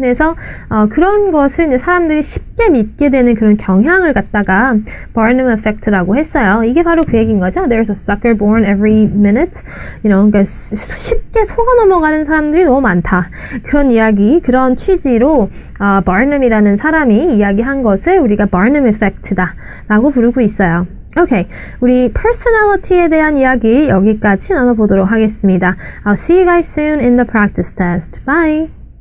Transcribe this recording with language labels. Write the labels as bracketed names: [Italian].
[Korean] 그래서 그런 것을 이제 사람들이 쉽게 믿게 되는 그런 경향을 갖다가 Barnum effect라고 했어요. 이게 바로 그 얘기인 거죠. [English] There's a sucker born every minute. [Korean] 그러니까 쉽게 속아 넘어가는 사람들이 너무 많다. 그런 이야기, 그런 취지로 Barnum이라는 사람이 이야기한 것을 우리가 Barnum effect다라고 부르고 있어요. 오케이, 우리 personality에 대한 이야기 여기까지 나눠보도록 하겠습니다. [English] I'll see you guys soon in the practice test. Bye!